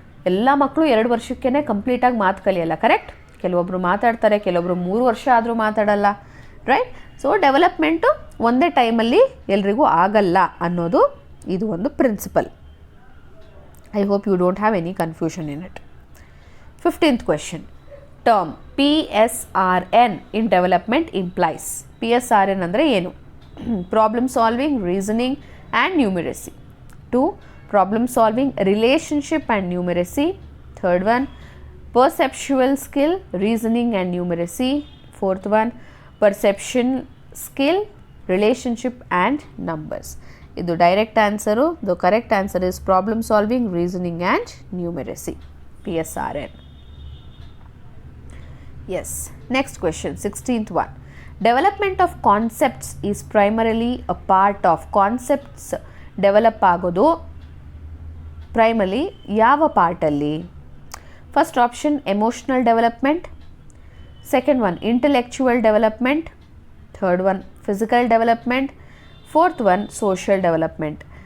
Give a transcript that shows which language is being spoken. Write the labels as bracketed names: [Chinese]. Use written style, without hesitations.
[Kannada] ಎಲ್ಲ ಮಕ್ಕಳು 2 ವರ್ಷಕ್ಕೇ ಕಂಪ್ಲೀಟಾಗಿ ಮಾತು ಕಲಿಯಲ್ಲ. ಕರೆಕ್ಟ್. ಕೆಲವೊಬ್ಬರು ಮಾತಾಡ್ತಾರೆ, ಕೆಲವೊಬ್ಬರು 3 ವರ್ಷ ಆದರೂ ಮಾತಾಡಲ್ಲ. ರೈಟ್. ಸೊ ಡೆವಲಪ್ಮೆಂಟು ಒಂದೇ ಟೈಮಲ್ಲಿ ಎಲ್ರಿಗೂ ಆಗಲ್ಲ ಅನ್ನೋದು ಇದು ಒಂದು principal. [English] I hope you don't have any confusion in it. 15th question. Term PSRN in development implies. [Kannada] PSRN ಅಂದರೆ ಏನು? [English] Problem solving, reasoning and numeracy. 2. Problem solving, relationship and numeracy. 3rd one, perceptual skill, reasoning and numeracy. 4th one, perception skill, relationship and numbers. [Kannada] ಇದು direct answer. [English] The correct answer is problem solving, reasoning and numeracy. PSRN. Yes. Next question, 16th one. Development of concepts is primarily a part of. [Kannada] Concepts develop ಆಗೋದು ಪ್ರೈಮಲಿ ಯಾವ ಪಾರ್ಟಲ್ಲಿ? [English] First option emotional development. Second one intellectual development. Third one physical development. Fourth one social development.